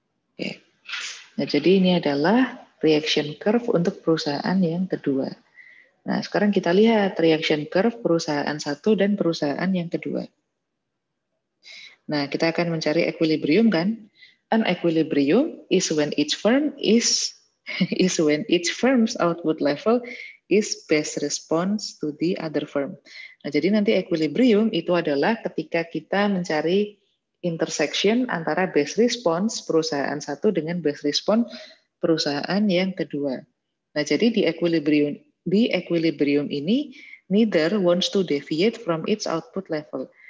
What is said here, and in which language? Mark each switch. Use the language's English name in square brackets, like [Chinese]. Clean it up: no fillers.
[Indonesian] Oke. Nah, jadi ini adalah reaction curve untuk perusahaan yang kedua. Nah, sekarang kita lihat reaction curve perusahaan satu dan perusahaan yang kedua. Nah, kita akan mencari equilibrium kan? [English] An equilibrium is when each firm is when each firm's output level is best response to the other firm. [Indonesian] Nah, jadi nanti equilibrium itu adalah ketika kita mencari intersection antara best response perusahaan satu dengan best response perusahaan yang kedua. Nah, jadi di equilibrium ini [English] neither wants to deviate from its output level.